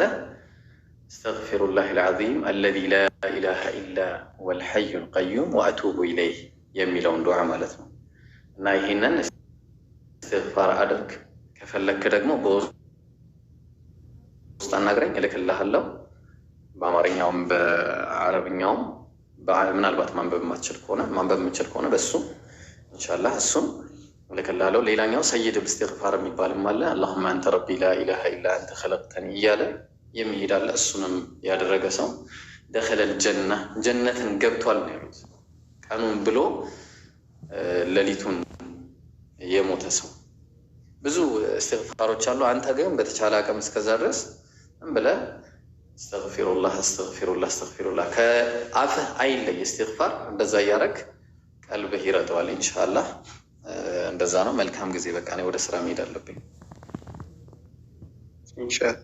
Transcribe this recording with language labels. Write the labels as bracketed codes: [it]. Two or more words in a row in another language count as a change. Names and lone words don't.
[ar] أستغفر الله العظيم الذي لا إله إلا هو الحي القيوم وأتوب إليه [am] የሚለውን ዱዓ ማለት ነው። እና ይህንን እስትግፋር አድርግ። ከፈለክ ደግሞ በውስጥ አናግረኝ፣ እልክልሃለሁ። በአማርኛውም በአረብኛውም ምናልባት ማንበብ የምችል ከሆነ በሱ ኢንሻአላህ እሱም ለከላለው ሌላኛው ሰይድ ኢስቲግፋር የሚባልም አለ። [ar] اللهم انت ربي لا اله الا انت خلقتني [am] እያለ የሚሄዳል። እሱንም ያደረገ ሰው [ar] دخل الجنة [am] ጀነትን ገብቷል ነው ያሉት። ቀኑን ብሎ ሌሊቱን የሞተ ሰው ብዙ ኢስቲግፋሮች አሉ። አንተ ግን በተቻለ አቅም እስከዛ ድረስ ምን ብለህ [ar] أستغفر الله أستغفر الله أستغفر الله [am] ከአፍህ አይለይ ኢስቲግፋር። እንደዛ ያረክ ቀልብህ ይረዳዋል ኢንሻአላህ። እንደዛ ነው። መልካም ጊዜ። በቃ እኔ ወደ ስራ መሄድ አለብኝ።